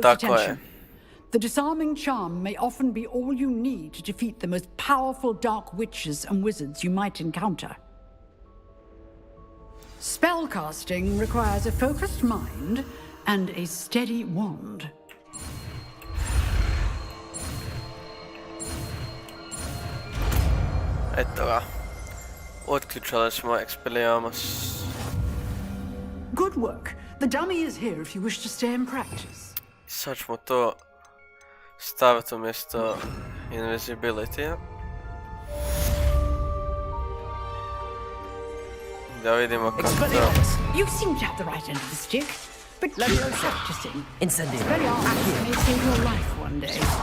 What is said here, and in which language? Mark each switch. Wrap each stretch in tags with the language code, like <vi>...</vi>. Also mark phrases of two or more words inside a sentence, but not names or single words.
<hr>Tako</hr> <en>attention.</en> <hr>je.</hr> <en>The disarming charm may often be all you need to defeat the most powerful dark witches and wizards you might encounter. Spellcasting requires a focused mind and a steady wand.</en> <hr>Eto ga. Otključali smo Expelliarmus.</hr> <en>Good work. The dummy is here if you wish to stay and practice.</en> <hr>Sad ćemo to staviti umjesto invisibility-a. Da vidimo kako to...</hr> <en>You seem to have the right end of the stick, but keep practicing. Incendio. Expelliarmus may save your life one day.</en>